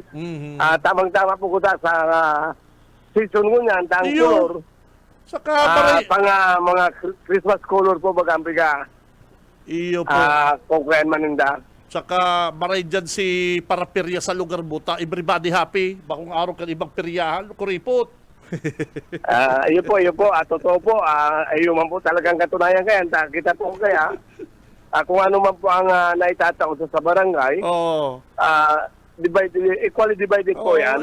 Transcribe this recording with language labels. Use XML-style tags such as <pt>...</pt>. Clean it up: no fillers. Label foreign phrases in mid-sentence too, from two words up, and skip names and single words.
<bik>Tamang-tama po ko sa season ngunyan, tang Iyo. kulor. Saka maray... Mga Christmas color po baga ang piga. Iyo po. Kung kayan maninda. Saka maray dyan si paraperya sa lugar mo, ta</bik> <en>everybody happy.</en> <bik>Bakong araw ka ibang peryahan, kuripot. Iyo po. Totoo po. Iyo man po talagang katunayan kaya. Kita po kaya. Kung ano man po ang naitatao sa barangay. Oh.</bik> <en>Equally divided</en> <bik>po yan.</bik>